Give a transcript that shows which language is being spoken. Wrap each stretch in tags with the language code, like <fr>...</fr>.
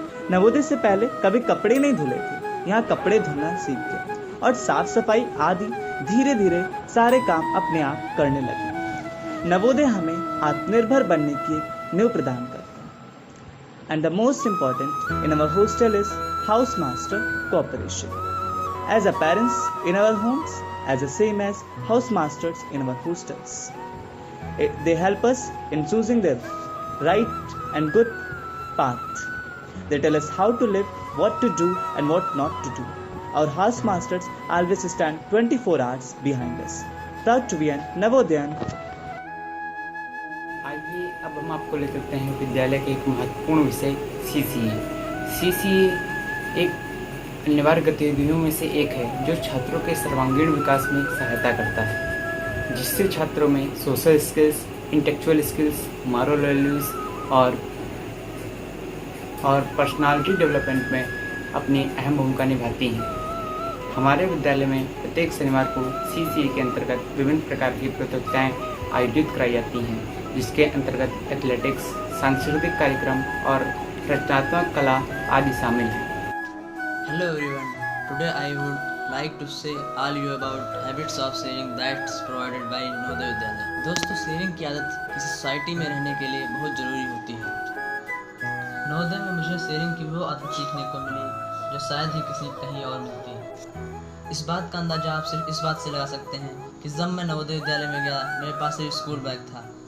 <hi>नवोदय से पहले कभी कपड़े नहीं धुले थे, यहाँ कपड़े धुलना सीख गए और साफ सफाई आदि धीरे धीरे सारे काम अपने आप करने लगे। नवोदय हमें आत्मनिर्भर बनने की नींव प्रदान करता है।</hi> <en>And the most important in our hostel is house master cooperation. As a parents in our homes, as the same as house masters in our hostels. They help us in choosing the right and good path. They tell us how to live, what to do and what not to do. Our house masters always stand 24 hours behind us. Proud to be an Navodayan.</en> <hi>आइए अब हम आपको ले चलते हैं विद्यालय के एक महत्वपूर्ण विषय CCA. CCA एक अनिवार्य गतिविधियों में से एक है जो छात्रों के सर्वांगीण विकास में सहायता करता है, जिससे छात्रों में social skills, intellectual skills, moral values और पर्सनालिटी डेवलपमेंट में अपनी अहम भूमिका निभाती हैं। हमारे विद्यालय में प्रत्येक शनिवार को CCA के अंतर्गत विभिन्न प्रकार की प्रतियोगिताएँ आयोजित कराई जाती हैं, जिसके अंतर्गत एथलेटिक्स, सांस्कृतिक कार्यक्रम और रचनात्मक कला आदि शामिल हैं।</hi> <en>Hello everyone, today I would like to say all you about habits of sharing that's provided by Navodaya Vidyalaya.</en> <hi>दोस्तों, शेयरिंग की आदत किसी सोसाइटी में रहने के लिए बहुत ज़रूरी होती है। नवोदय में मुझे शेयरिंग की वो आदत सीखने को मिली जो शायद ही किसी कहीं और मिलती है। इस बात का अंदाजा आप सिर्फ इस बात से लगा सकते हैं कि जब मैं नवोदय विद्यालय में गया, मेरे पास सिर्फ स्कूल बैग था।</hi>